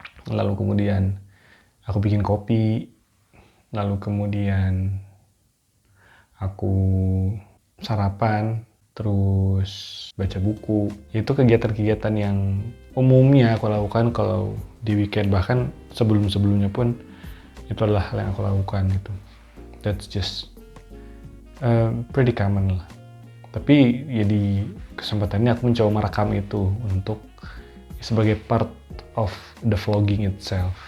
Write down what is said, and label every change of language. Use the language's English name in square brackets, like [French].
[Indonesian] Lalu kemudian aku bikin kopi, lalu kemudian aku sarapan, terus baca buku. Itu kegiatan-kegiatan yang umumnya aku lakukan kalau di weekend, bahkan sebelum-sebelumnya pun itu adalah hal yang aku lakukan gitu. [English] That's just pretty common lah. [Indonesian] Tapi ya di kesempatan ini aku mencoba merekam itu untuk sebagai [English] part of the vlogging itself.